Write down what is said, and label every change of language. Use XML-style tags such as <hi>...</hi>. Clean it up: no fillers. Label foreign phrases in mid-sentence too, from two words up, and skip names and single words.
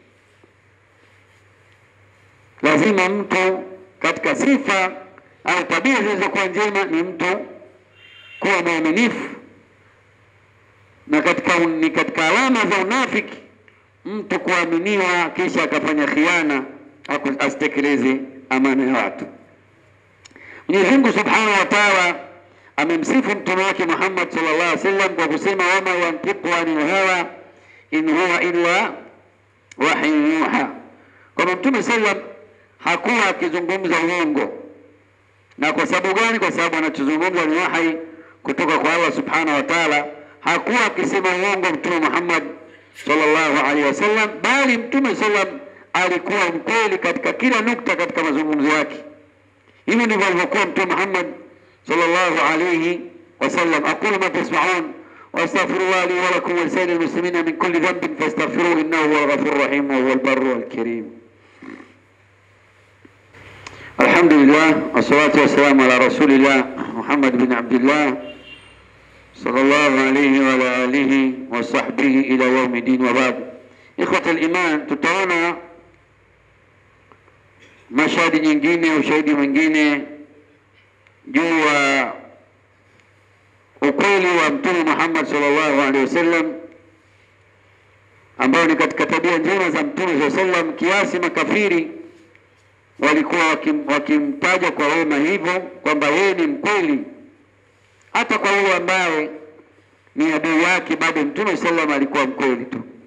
<sw>Lazima mtu katika sifa au tabia zilizokuwa njema ni mtu kuwa mwaminifu, na katika alama za unafiki mtu kuaminiwa kisha akafanya khiana, asitekeleze amana ya watu. Mwenyezi Mungu</sw> <ar>سبحانه وتعالى</ar> <sw>amemsifu mtume wake Muhammad</sw> <ar>صلى الله عليه وسلم</ar> <sw>kwa kusema</sw> <ar>وما ينطق عن الهوى إن هو إلا وحي يوحى,</ar> <sw>kwa mtume sallam hakuwa akizungumza uongo. Na kwa sababu gani? Kwa sababu anachozungumza ni wahi kutoka kwa Allah</sw> <ar>سبحانه وتعالى.</ar> <sw>Hakuwa akisema uongo mtume Muhammad</sw> <ar>صلى الله عليه وسلم,</ar> <sw>bali mtume sallam alikuwa mkweli katika kila nukta katika mazungumzo yake. Hivyo ndivyo alivyokuwa mtume Muhammad</sw> <ar>صلى الله عليه وسلم. أقول ما تسمعون وأستغفر الله لي ولكم ولسائر المسلمين من كل ذنب فاستغفروه إنه هو الغفور الرحيم وهو البر الكريم. الحمد لله والصلاة والسلام على رسول الله محمد بن عبد الله صلى الله عليه وعلى آله وصحبه إلى يوم الدين وبعد. إخوة الإيمان,</ar> <sw>tutaona mashahidi nyingine, ushahidi mwingine juu ya ukweli wa Mtume Muhammad</sw> <ar>صلى الله عليه وسلم,</ar> <sw>ambao ni katika tabia njema za Mtume</sw> <ar>صلى الله عليه وسلم,</ar> <sw>kiasi makafiri walikuwa wakimtaja kwa wema hivyo kwamba yeye ni mkweli, hata kwa yule ambaye ni adui yake, bado Mtume sallam alikuwa mkweli tu.</sw>